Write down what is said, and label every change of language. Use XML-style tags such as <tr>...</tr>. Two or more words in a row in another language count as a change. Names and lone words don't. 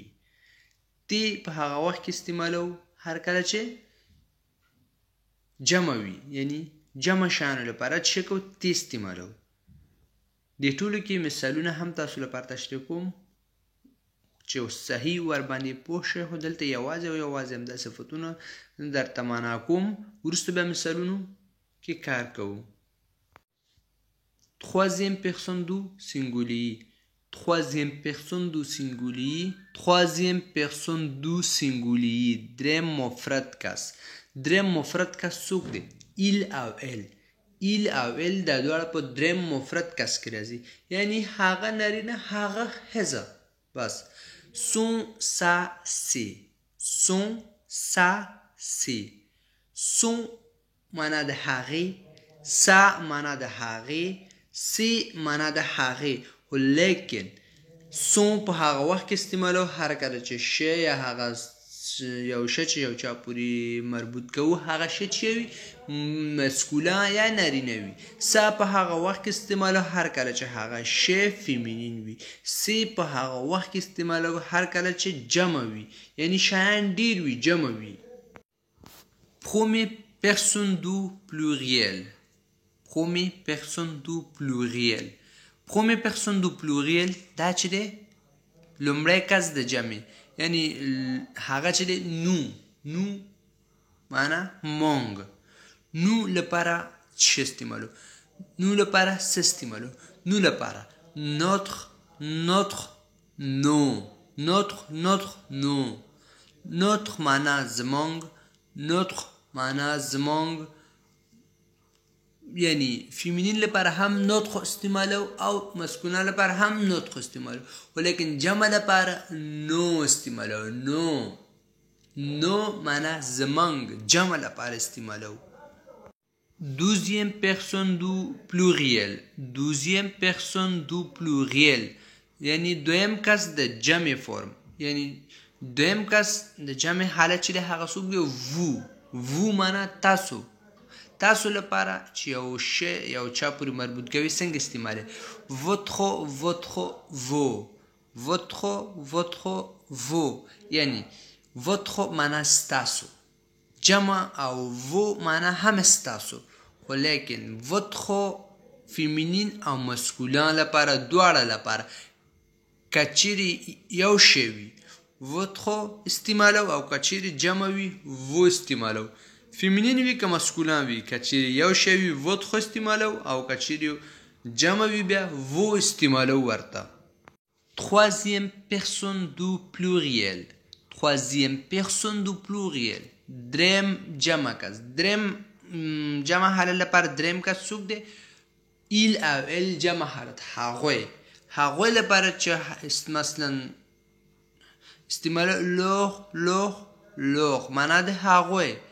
<ps>تی په هغه وخت کې استعمالو هر کله چې جمع وي، یعنی جمع شیانو لپاره چې کو تی استعمالو. د ټولو کې مثالونه هم تاسو لپاره تشریح کوم چې صحیح ور باندې پوه شئ. خو دلته یوازې او یوازې همدا صفتونه درته معنا کوم، وروسته بیا مثالونو کې کار کوو.</ps> <fr>troisième personne du singulier، troisième personne du singulier، troisième personne du singulier،</fr> <ps>دریم مفرد کس. دریم مفرد کس څوک دی؟ il او elle. il او elle دا دواړه په دریم مفرد کس کې راځي، یعنی هغه نارینه هغه ښځه.</ps> <fr>بس son، sa، c'est. son، sa، c'est.</fr> <ps>son معنا د هغې، sa معنا د هغې، c'est معنا د هغې. خو لیکن son په هغه وخت کې استعمالو هر کله چې شی یا هغه یو شی چې یو چا پورې مربوط کوو هغه شی چې وي مسکولان یا نارینه وي. سا په هغه وخت کې استعمالو هر کله چې هغه شی فیمینین وي. سی په هغه وخت کې استعمالو هر کله چې جمع وي، یعنی شیان ډیر وي جمع وي.</ps> <fr>premier personne du pluriel، premier personne du pluriel. premier personne du pluriel</fr> <ps>دا چې دی لومړی کس د جمع، یعنی هغه چې دی نو معنا مونږ. نو لپاره څه استعمالو؟ نو لپاره څه استعمالو؟ نو لپاره</ps> <fr>notre، nos، notre</fr> <ps>نو notre معنا زمونږ notre معنا زمونږ یعنی فیمینین لپاره هم notre استعمالو او مسکونه لپاره هم notre استعمالو ولیکن جمع لپاره نو استعمالو نو معنا زمونږ جمع لپاره استعمالو</ps> <fr>douzième personne du</fr> <ps>pluriel یعنی دویم کس د جمع فرم یعنی دویم کس د جمع حالت چې هغه څوک دی وو معنا تاسو لپاره چې یو شی یو چا پورې مربوط کوي څنګه استعماله</ps> <fr>votre vos</fr> <ps>یعنی votre معنا ستاسو جمع او وو معنا هم ستاسو ولیکن votre فیمینین او مسکولان لپاره دواړه لپاره کچيري یو شی وي votre استعمالو او کچيري جمع وي وو استعمالو فیمینین وی که مسکولان وی کچيري یو شی وي votre استعمالو او کچيري جمع وی بیا وو استعمالو ورته</ps> <fr>troisième personne du pluriel</fr> <ps>دریم جمع کس دریم جمع حالت لپاره دریم کس څوک دی il او ال جمع حالت هغوی لپاره چې مثلا استعمال لوغ معنا د هغوی</ps>